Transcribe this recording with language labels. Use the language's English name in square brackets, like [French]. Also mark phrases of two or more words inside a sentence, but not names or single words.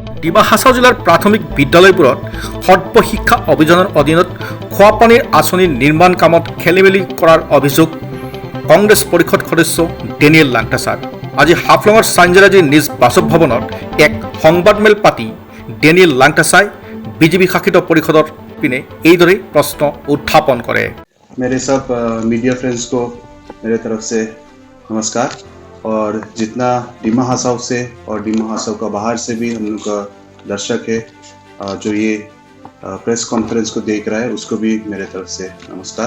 [Assamese] ডিমা হাছাও জিলাৰ প্ৰাথমিক বিদ্যালয়বোৰত সৰ্বশিক্ষা অভিযানৰ অধীনত খোৱাপানীৰ আঁচনিৰ নিৰ্মাণ কামত খেলিমেলি কৰাৰ অভিযোগ কংগ্ৰেছ পৰিষদ সদস্য ডেনিয়েল লাংটাছাৰ। আজি হাফলঙৰ চাঞ্জেৰাজীৰ নিজ বাসভৱনত এক সংবাদমেল পাতি ডেনিয়েল লাংটাছাই বিজেপি শাসিত পৰিষদৰ পিনে এইদৰে প্ৰশ্ন উত্থাপন কৰে। [Hindi] मेरे सब [English] media friends [Hindi] को मेरे तरफ से नमस्कार। और जितना डिमा हासाव से और डिमा हासाव का बाहर से भी हम लोग का दर्शक है जो ये [English] press conference [Hindi] को देख रहा है उसको भी मेरे तरफ से नमस्कार।